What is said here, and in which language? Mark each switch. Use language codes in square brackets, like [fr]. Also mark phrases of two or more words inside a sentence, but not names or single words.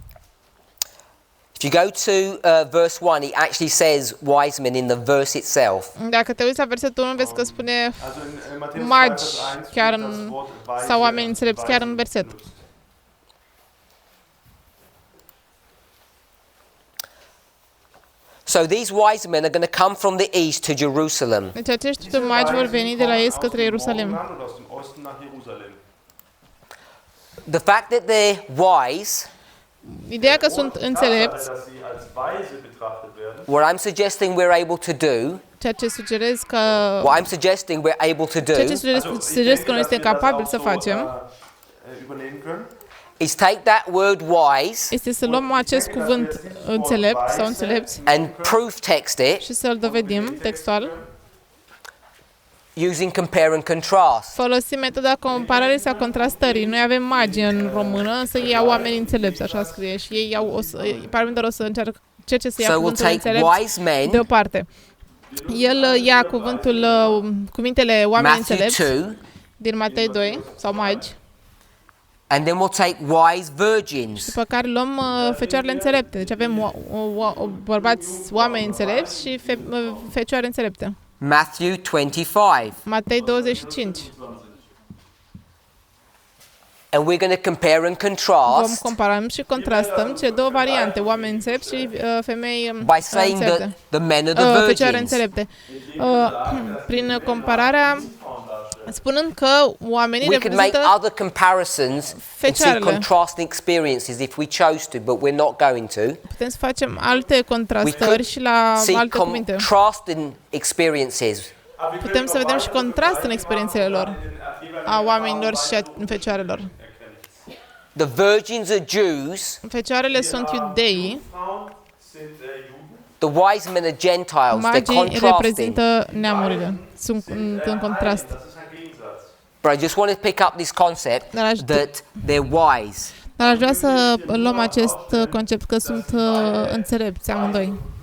[en] If you go to verse 1, it actually says wise men in the verse itself. [ro] Dacă te uiți la versetul 1, vezi că spune [de] Also in Matthäus 2, [ro] magi [de] Vers 1 [ro] chiar [de] wird das [ro] în, [de] Wort Weise, [ro] sau oameni înțelepți chiar în verset. [de] benutzt. [en] So these wise men are going to come from the east to Jerusalem. [ro] Deci acești magi vor veni de la est către Ierusalim. [en] The fact that they're wise, [ro] Ideea că sunt înțelepți, [en] what I'm suggesting we're able to do, [ro] ceea ce sugerez că [en] what I'm suggesting we're able to [ro] ceea ce [en] do [ro] sugerez că noi suntem capabili să facem [en] is take that word wise [ro] este să luăm acest cuvânt înțelept sau înțelepți [en] and proof text it [ro] și să-l dovedim textual. [en] using compare and contrast. [ro] Folosim metoda comparării sau contrastării. Noi avem magi în română, însă ei au oameni înțelepți, așa scrie, și ei au, Parminder o să încerce să ia [en] So we'll [ro] cuvântul [en] take [ro] înțelept [en] wise men, [ro] deoparte. El ia cuvintele oameni [en] Matthew [ro] înțelepți [en] 2, [ro] din Matei 2 sau magi, [en] and then we'll take wise virgins. [ro] după care luăm fecioarele înțelepte. Deci avem bărbați oameni înțelepți și fecioare înțelepte. [en] Matthew 25. [ro] Matei 25. [en] And we're going to compare and [ro] Vom [en] contrast [ro] comparăm și contrastăm cele două variante, oameni înțelepți și femei [en] by saying that [ro] înțelepte. [en] the men are the [ro] Fecioare [en] virgins. [ro] înțelepte. Prin compararea, spunând că oamenii [en] We could make [ro] reprezintă [en] other comparisons and see [ro] fecioarele. [en] contrasting experiences if we chose to, but we're not going to. [ro] Putem să facem alte [en] We [ro] contrastări [en] could [ro] și la [en] see [ro] alte cuvinte. [en] contrasting experiences. [ro] Putem să vedem și contrast în experiențele lor, a oamenilor și a fecioarelor. [en] The virgins are Jews, [ro] Fecioarele sunt iudeii, [en] the wise men are Gentiles. They're [ro] magii [en] contrasting. [ro] reprezintă neamurile. Sunt în contrast. [en] But I just want to pick up this concept [ro] Dar aș, [en] that they're wise. [ro] dar aș vrea să luăm acest concept că sunt înțelepți amândoi.